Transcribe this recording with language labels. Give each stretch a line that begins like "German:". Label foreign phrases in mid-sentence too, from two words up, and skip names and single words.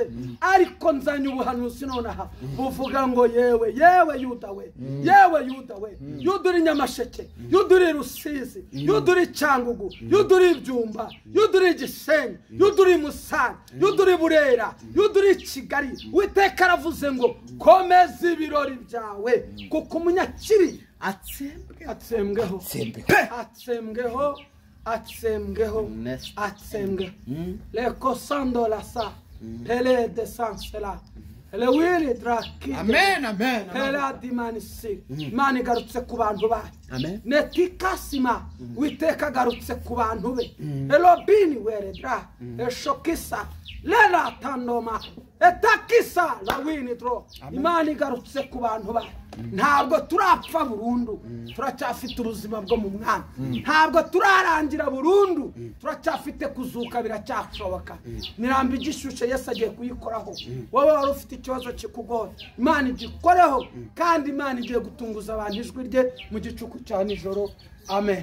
Kinyarwanda: ariko nzanye ubuhanuzi nonaha buvuga ngo yewe Yuda we yewe Yuda we Yuda uri Nyamasheke Yuda uri Rusizi Yuda uri Cyangugu Yuda uri Byumba Yuda uri Gisenyi Yuda uri Musanze Yuda uri Burera Yuda uri Kigali Uwiteka aravuze ngo komeza ibirori byawe kuko umunyakibi atsembweho leko sando la sa pele de sansela le wili draki amen amen pela dimanisi Imana igarutse ku bantu bayo netikasima Uwiteka garutse ku bantu be elobini were dra eshokisa lela tandoma etakisa la wini dro Imana igarutse ku bantu bayo ntabwo turapfa burundu turacyafite ubuzima bwo mu mwana ntabwo turarangira burundu turacyafite kuzuka biracyashoboka nirambe igishushe Yesu agiye kuyikoraho wowe wari ufite ikibazo kikugoye Imana igikoreho kandi Imana igiye gutunguza abantu ijwi rye mu gicuku cya nijoro amen